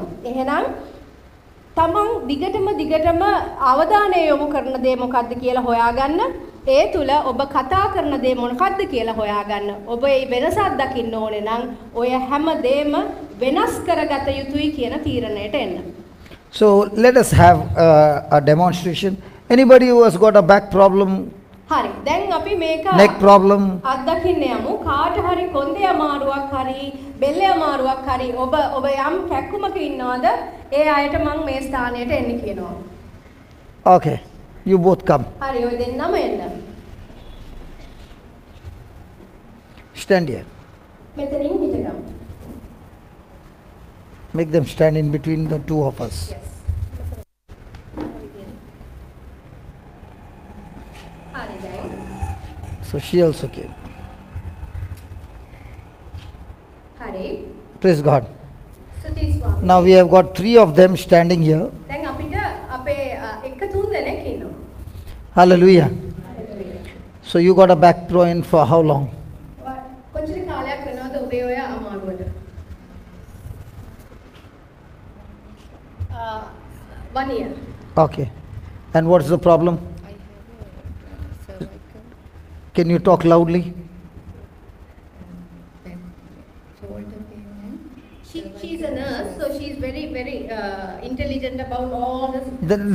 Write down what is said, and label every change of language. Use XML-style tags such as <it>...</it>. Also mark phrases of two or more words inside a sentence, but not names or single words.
<si>එහෙනම් තමන් දිගටම අවධානය යොමු කරන දේ මොකක්ද කියලා හොයාගන්න. ඒ තුල ඔබ කතා කරන දේ මොකක්ද කියලා හොයාගන්න. ඔබ ඒ වෙනසක් දකින්න ඕනේ නම් ඔය හැම දෙම වෙනස් කරගත යුතුයි කියන තීරණයට එන්න.</si> <en>So let us have a demonstration. Anybody who has got a back problem?</en> <si>හරි. දැන් අපි මේක</si> <en>neck problem?</en> <si>අත්දකින්න යමු. කාට හරි කොන්දේ අමාරුවක් හරි බෙල්ලේ අමාරුවක් හරි ඔබ යම් කැක්කුමක ඉන්නවද? ඒ අයට මම මේ ස්ථානයට එන්න කියනවා.</si> <en>Okay. You both come.</en> <si>හරි ඔය දෙන්නම එන්න.</si> <en>Stand here.</en> <si>මෙතනින් හිටගමු.</si> <en>Make them stand in between the two of us. Yes.</en> <si>හරි දැන්.</si> <en>So she also came.</en> <si>හරි.</si> <en>Praise God.</en> <si>ස්තුති ස්වාමී.</si> <en>Now we have got 3 of them standing here.</en> <si>දැන් අපිට අපේ එක තුන් දෙනෙක් ඉන්නවා.</si> <en>Hallelujah. So you got a back pain for how long?</en> <si>කොච්චර කාලයක් වෙනවද ඔබේ ඔය අමාරුවට?</si> <en>1 year. Okay. And what's the problem? Can you talk loudly? She's a nurse, so she's very intelligent about all this.</en>